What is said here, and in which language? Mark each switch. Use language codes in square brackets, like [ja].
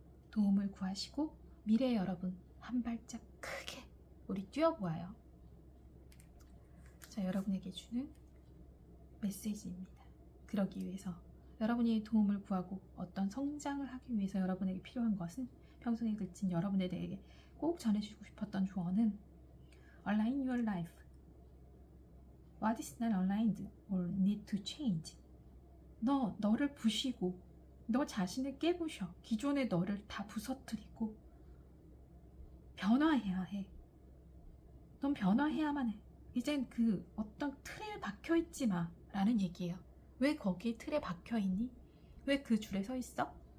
[ko] 도움을 구하시고 미래의 여러분, 한 발짝 크게 우리 뛰어보아요. 자, 여러분에게 주는 메시지입니다. 그러기 위해서 여러분이 도움을 구하고 어떤 성장을 하기 위해서 여러분에게 필요한 것은 평소에 그친 여러분에게 꼭 전해주고 싶었던 조언은 [en] Align your life. What is not aligned or need to change? [ko] 너를 부시고 너 자신을 깨부셔. 기존의 너를 다 부서뜨리고 변화해야 해. 넌 변화해야만 해. 이젠 그 어떤 틀에 박혀있지 마 라는 얘기예요. 왜 거기 틀에 박혀있니? 왜 그 줄에 서 있어?